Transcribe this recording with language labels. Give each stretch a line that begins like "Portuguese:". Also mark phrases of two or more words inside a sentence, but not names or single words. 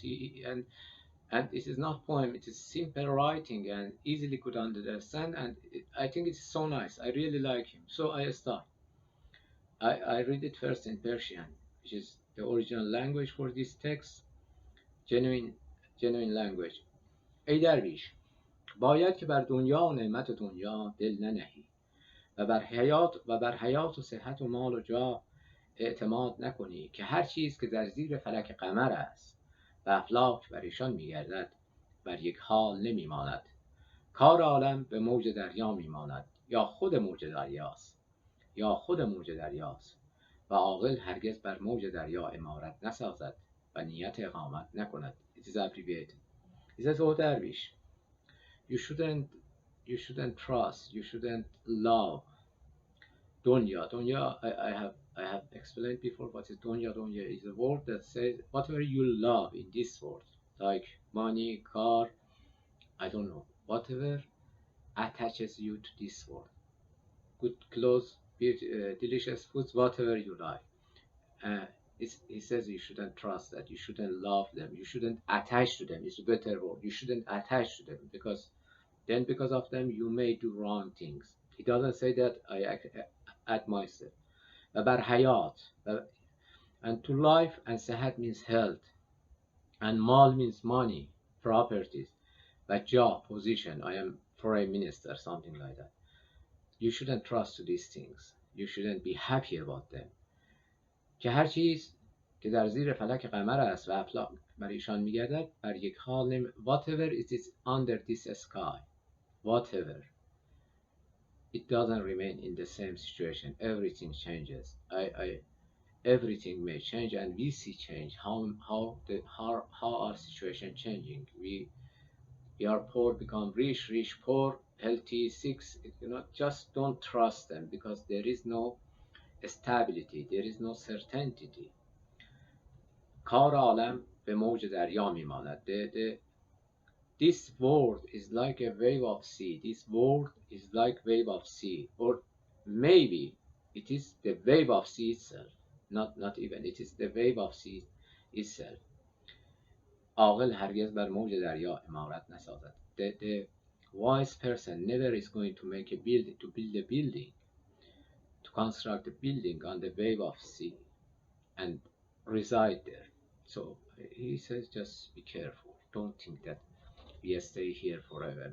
English: And it is not poem. It is simple writing and easily could understand. And I think it's so nice. I really like him. So I start. I read it first in Persian, which is the original language for this text. genuine genuine language.
Persian: ای درویش، باید که بر دنیا و نعمت دنیا دل ننهی و بر حیات و صحت و مال و جاه اعتماد نکنی که هر چیز که در زیر فلک قمر است و افلاک بر ایشان میگردد بر یک حال نمیماند. کار عالم به موج دریا میماند، یا خود موج دریاست و عاقل هرگز بر موج دریا عمارت نسازد و نیت اقامت نکند.
English: It is abbreviated. He says, oh dervish, you shouldn't trust, you shouldn't love dunya. Dunya, I have explained before what is dunya. Dunya is a word that says whatever you love in this world, like money, car, I don't know, whatever attaches you to this world, good clothes, delicious foods, whatever you like. He says you shouldn't trust that, you shouldn't love them, you shouldn't attach to them. It's a better word. You shouldn't attach to them, because of them you may do wrong things. He doesn't say that. I add myself.
Persian: بر حیات,
English: and to life, and صحت means health, and mal means money, properties, but job, position. I am foreign minister, something like that. You shouldn't trust to these things. You shouldn't be happy about them.
Persian: که هر چیز که در زیر فلک قمر است و افلاک بر ایشان میگردد بر یک حال
English: whatever it is under this sky, whatever, it doesn't remain in the same situation. Everything changes. Everything may change, and we see change. How our situation changing. We are poor, become rich, poor, healthy, sick. Just don't trust them, because there is no stability, there is no certainty.
Persian: کار عالم به موج دریا میماند.
English: This word is like a wave of sea. This word is like wave of sea, or maybe it is the wave of sea itself. Not even. It is the wave of sea itself.
Persian: عاقل هرگز بر موج دریا عمارت نسازد.
English: The wise person never is going to build a building, to construct a building on the wave of sea and reside there. So he says, just be careful. Don't think that we stay here forever.